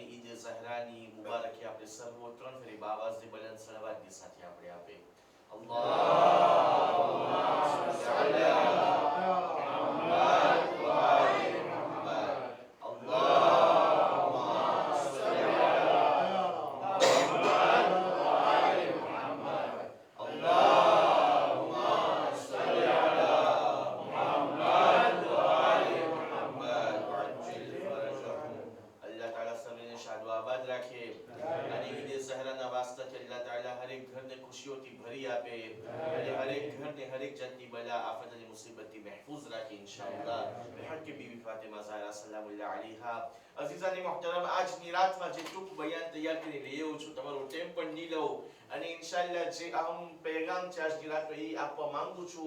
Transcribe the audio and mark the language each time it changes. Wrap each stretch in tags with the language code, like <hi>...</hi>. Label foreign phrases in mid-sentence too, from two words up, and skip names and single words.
<gu>ઈદ ઝહરાની મુબારકી આપણે સર્વો ત્રણ ફેરી બાવાઝે બલંદ સલાવાતની સાથે આપણે આપે</gu> <ar>اللهم صل على محمد وآل محمد اللهم صل على محمد وآل محمد اللهم صل على محمد وآل محمد وعجل فرجهم.</ar> <ur>اللہ تعالیٰ سب نے شاد و آباد رکھے</ur> <gu>અને ઈદ ઝહરાના વાસ્તેથી અલ્લાહ તાલા હરેક ઘરને ખુશીઓથી ભરી આપે અને હરેક ઘરને હરેક જાતની બલા આફત અને મુસીબતથી મહેફૂઝ રાખે ઇન્શાઅલ્લાહ બિહક બીબી ફાતિમા ઝહરા</gu> <ar>سلام الله عليها.</ar> <gu>અઝીઝાની મુહતરમ આજની રાતમાં જે ટૂંક બયાન તૈયાર કરી રહ્યો છું તમારો ટાઈમ પણ નહીં લઉં અને ઇન્શાઅલ્લાહ જે અહમ પેગામ છે આજની રાત એ આપવા માંગુ છું.</gu>